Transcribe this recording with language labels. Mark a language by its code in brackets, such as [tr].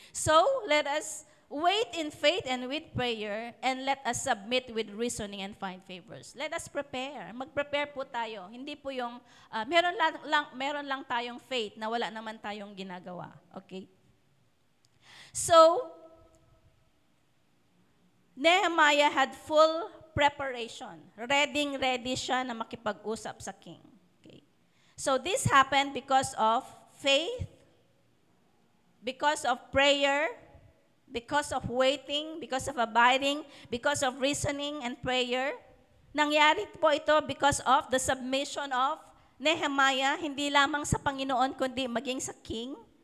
[en] So, let us wait in faith and with prayer, and let us submit with reasoning and find favors. Let us prepare. [tl] Mag-prepare po tayo. Hindi po yung, meron lang tayong faith na wala naman tayong ginagawa. Okay? [en] So, Nehemiah had full preparation. [tl] Ready siya na makipag-usap sa king. [en] Okay. So this happened because of faith, because of prayer, because of waiting, because of abiding, because of reasoning and prayer. [tl] Nangyari po ito [en] because of the submission of Nehemiah, [tl] hindi lamang sa Panginoon, kundi maging sa king.